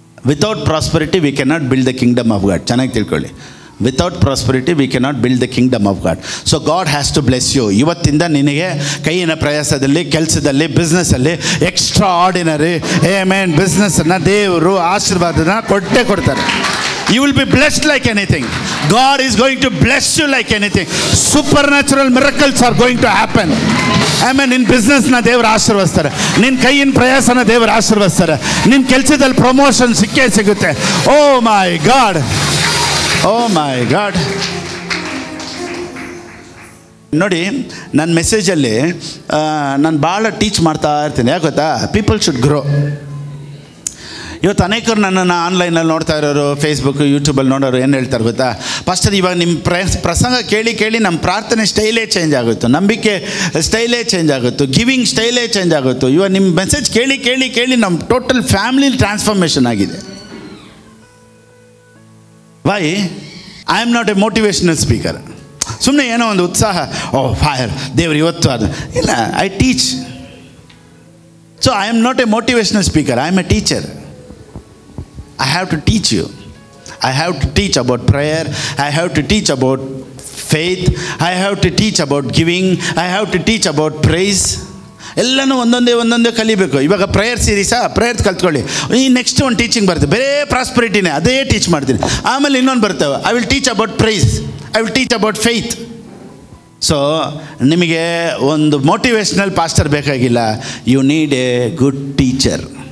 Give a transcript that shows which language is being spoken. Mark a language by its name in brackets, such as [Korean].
[English] Without prosperity we cannot build the kingdom of God. [Kannada] ಚೆನ್ನಾಗಿ ತಿಳ್ಕೊಳ್ಳಿ. [English] Without prosperity we cannot build the kingdom of God. So God has to bless you. [Kannada] ಇವತ್ತಿಂದ ನಿನಗೆ ಕೈಯಿನ ಪ್ರಯಾಸದಲ್ಲಿ, ಕೆಲಸದಲ್ಲಿ, ಬಿಸ್ನೆಸ್ಸಲ್ಲಿ extra ordinary amen ಬಿಸ್ನೆಸ್ಸನ್ನು ದೇವರು ಆಶೀರ್ವಾದನ ಕೊಟ್ಟೇ ಕೊಡ್ತಾರೆ. [English] You will be blessed like anything. God is going to bless you like anything. Supernatural miracles are going to happen. Amen. [Kannada] ನಿನ್ನ ಬಿಸ್ನೆಸ್ನ ದೇವರು ಆಶೀರ್ವದಿಸ್ತಾರೆ, ನಿನ್ನ ಕೈಯಿನ ಪ್ರಯಾಸನ ದೇವರು ಆಶೀರ್ವದಿಸ್ತಾರೆ, ನಿನ್ನ ಕೆಲಸದಲ್ಲಿ ಪ್ರಮೋಷನ್ ಸಿಕ್ಕೇ ಸಿಗುತ್ತೆ. [English] Oh my God, oh my God. [Kannada] ನೋಡಿ, ನನ್ನ ಮೆಸೇಜಲ್ಲಿ ನಾನು ಭಾಳ ಟೀಚ್ ಮಾಡ್ತಾ ಇರ್ತೀನಿ. ಯಾಕೆ ಗೊತ್ತಾ? [English] People should grow. [Kannada] ಇವತ್ತು ಅನೇಕರು ನನ್ನನ್ನು ಆನ್ಲೈನಲ್ಲಿ ನೋಡ್ತಾ ಇರೋರು, ಫೇಸ್ಬುಕ್, ಯೂಟ್ಯೂಬಲ್ಲಿ ನೋಡೋರು ಏನು ಹೇಳ್ತಾರೆ ಗೊತ್ತಾ? ಪಾಸ್ಟರ್, ಇವಾಗ ನಿಮ್ಮ ಪ್ರಸಂಗ ಕೇಳಿ ಕೇಳಿ ನಮ್ಮ ಪ್ರಾರ್ಥನೆ ಸ್ಟೈಲೇ ಚೇಂಜ್ ಆಗುತ್ತೆ, ನಂಬಿಕೆ ಸ್ಟೈಲೇ ಚೇಂಜ್ ಆಗುತ್ತೆ, ಗಿವಿಂಗ್ ಸ್ಟೈಲೇ ಚೇಂಜ್ ಆಗುತ್ತೆ. ಇವಾಗ ನಿಮ್ಮ ಮೆಸೇಜ್ ಕೇಳಿ ಕೇಳಿ ಕೇಳಿ ನಮ್ಮ ಟೋಟಲ್ ಫ್ಯಾಮಿಲಿ ಟ್ರಾನ್ಸ್ಫಾರ್ಮೇಷನ್ ಆಗಿದೆ. [English] Why? I am not a motivational speaker. [Kannada] ಸುಮ್ಮನೆ ಏನೋ ಒಂದು ಉತ್ಸಾಹ, ಓ ಫೈರ್, ದೇವ್ರು ಇವತ್ತು ಅದು ಇಲ್ಲ. [English] I teach. So I am not a motivational speaker, I am a teacher. I have to teach you. I have to teach about prayer. I have to teach about faith. I have to teach about giving. I have to teach about praise. [Kannada] ಎಲ್ಲನೂ ಒಂದೊಂದೇ ಕಲಿಬೇಕು. ಇವಾಗ prayer ಸೀರೀಸಾ, prayer ಕಲ್ತ್ಕೊಳ್ಳಿ. ಈ next ಒಂದು teaching ಬರುತ್ತೆ, ಬೇರೆ ಪ್ರಾಸ್ಪರಿಟಿನೇ, ಅದೇ teach ಮಾಡ್ತೀನಿ. ಆಮೇಲೆ ಇನ್ನೊಂದು ಬರ್ತವೆ, [English] I will teach about praise, I will teach about faith. So [Kannada] ನಿಮಗೆ ಒಂದು [English] motivational pastor [Kannada] ಬೇಕಾಗಿಲ್ಲ, [English] You need a good teacher.